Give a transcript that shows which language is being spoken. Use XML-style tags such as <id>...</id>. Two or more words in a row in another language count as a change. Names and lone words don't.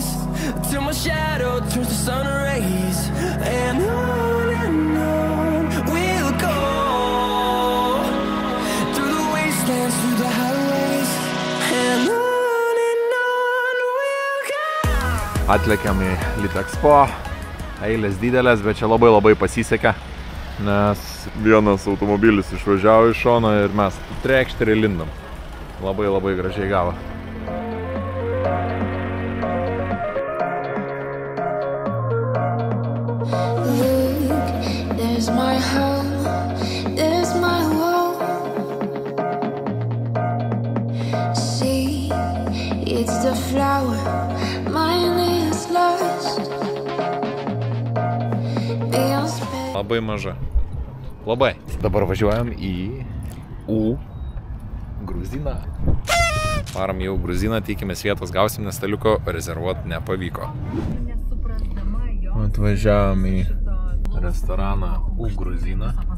<en>till my shadow turns to sun rays, and on we'll go through the wastelands, through the highways, and on we'll go.</en> <lt>Atlėkėm į Litexpo, eilės didelės, bet čia labai pasisekė, nes vienas automobilis išvažiavo iš šono ir mes trekšt ir lindam. Labai gražiai gavo.</lt> <en>There's my home, there's my world. See, it's the flower, mine is lost.</en> <lt>Labai maža. Labai. Dabar važiuojam į Gruziną. Varam jau Gruziną, tikimės vietos gausim, nes staliuko rezervuot nepavyko. Atvažiavom į restoraną Gruziną.</lt>